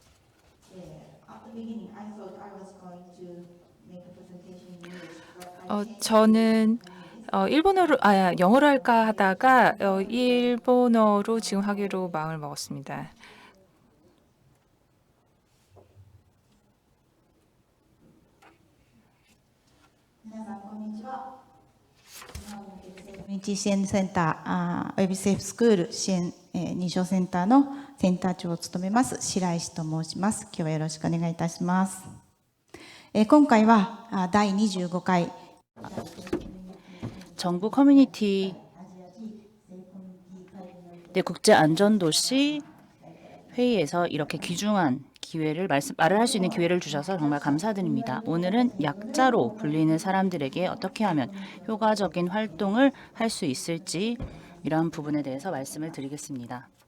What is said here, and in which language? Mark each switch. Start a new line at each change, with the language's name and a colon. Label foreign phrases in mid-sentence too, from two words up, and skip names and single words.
Korean: 저는 영어로 할까 하다가 일본어로 지금 하기로 마음을 먹었습니다.
Japanese: 커뮤니티 支援センターおよびセーフスクール支援認証センターのセンター長を務めます白石と申します。今日はよろしくお願いいたします。今回は第25回
Korean: 정부 커뮤니티 국제 안전도시 회의에서 이렇게 귀중한 기회를 말을 할 수 있는 기회를 주셔서 정말 감사드립니다. 오늘은 약자로 불리는 사람들에게 어떻게 하면 효과적인 활동을 할 수 있을지 이러한 부분에 대해서 말씀을 드리겠습니다.